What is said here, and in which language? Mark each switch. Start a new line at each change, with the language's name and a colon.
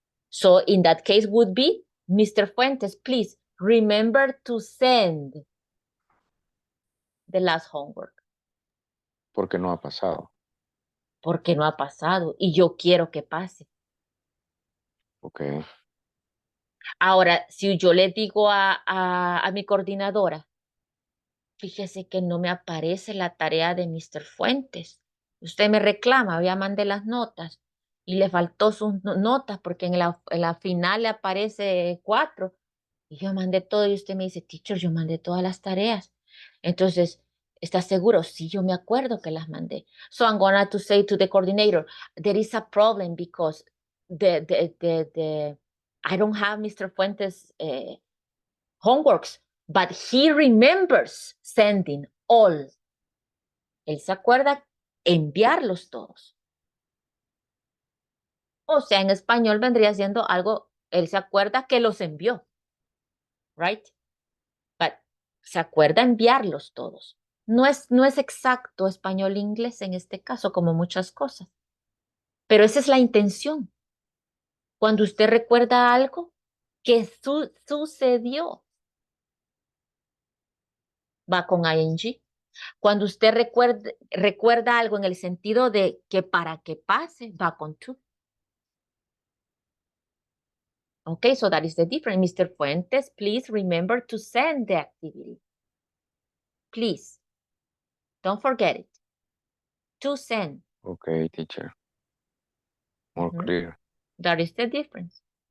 English: So in that case would be, Mr. Fuentes, please remember to send the last homework.
Spanish: Porque no ha pasado. Porque no ha pasado y yo quiero que pase. Ok. Ahora, si yo le digo a mi coordinadora, fíjese que no me aparece la tarea de Mr. Fuentes. Usted me reclama, ya mandé las notas y le faltó sus notas porque en la final le aparece 4 y yo mandé todo y usted me dice, teacher, yo mandé todas las tareas. Entonces, ¿estás seguro? Sí, yo me acuerdo que las mandé.
English: So I'm going to say to the coordinator, there is a problem because I don't have Mr. Fuentes' homeworks, but he remembers sending all.
Spanish: Él se acuerda enviarlos todos. O sea, en español vendría siendo algo, él se acuerda que los envió. Right? But se acuerda enviarlos todos. No es exacto español-inglés en este caso, como muchas cosas. Pero esa es la intención. Cuando usted recuerda algo que sucedió, va con ing. Cuando usted recuerda algo en el sentido de que para que pase, va con to.
English: Okay, so that is the difference. Mr. Fuentes, please remember to send the activity. Please. Don't forget it. To send. Ok, teacher. More clear. That is the difference.